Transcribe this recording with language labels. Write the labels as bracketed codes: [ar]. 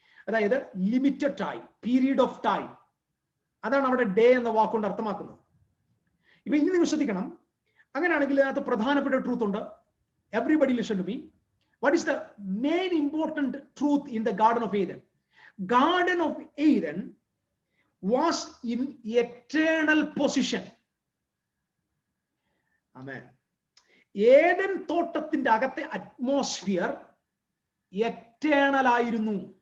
[ml] അതായത് limited time, period of time. അതാണ് അവിടെ ഡേ എന്ന വാക്കുകൊണ്ട് അർത്ഥമാക്കുന്നത്. ഇപ്പൊ ഇനി നിങ്ങൾ ശ്രദ്ധിക്കണം. അങ്ങനെയാണെങ്കിൽ അതിനകത്ത് പ്രധാനപ്പെട്ട ട്രൂത്ത് ഉണ്ട്. [en] Everybody listen to me. What is the main important truth in the garden of Eden? Garden of Eden was in eternal position. [ml] Amen. Eden തോട്ടത്തിന്റെ അകത്തെ അറ്റ്മോസ്ഫിയർ എറ്റേണൽ ആയിരുന്നു.